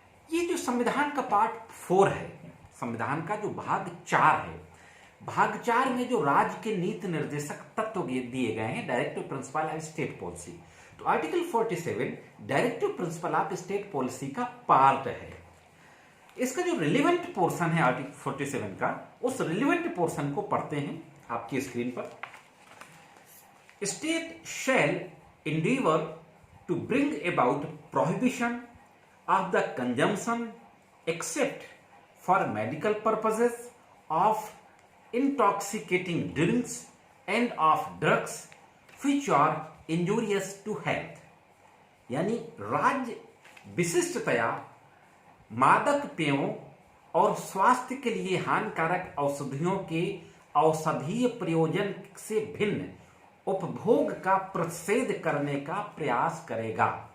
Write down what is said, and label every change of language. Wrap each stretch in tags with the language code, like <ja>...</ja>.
<hi>ये जो संविधान का पार्ट 4 है, संविधान का जो भाग 4 है, भाग 4 में जो राज्य के नीति निर्देशक तत्व दिए गए हैं, directive principle of state policy, तो article 47 directive principle of state policy का पार्ट है। इसका जो रिलेवेंट पोर्शन है आर्टिकल 47 का, उस रिलेवेंट पोर्शन को पढ़ते हैं आपकी स्क्रीन पर।</hi> <en>State shall endeavor to bring about prohibition of the consumption except for medical purposes of intoxicating drinks and of drugs which are injurious to health।</en> <hi>यानी राज्य विशिष्टतया मादक पेयों और स्वास्थ्य के लिए हानिकारक औषधियों के औषधीय प्रयोजन से भिन्न उपभोग का प्रतिषेध करने का प्रयास करेगा।</hi>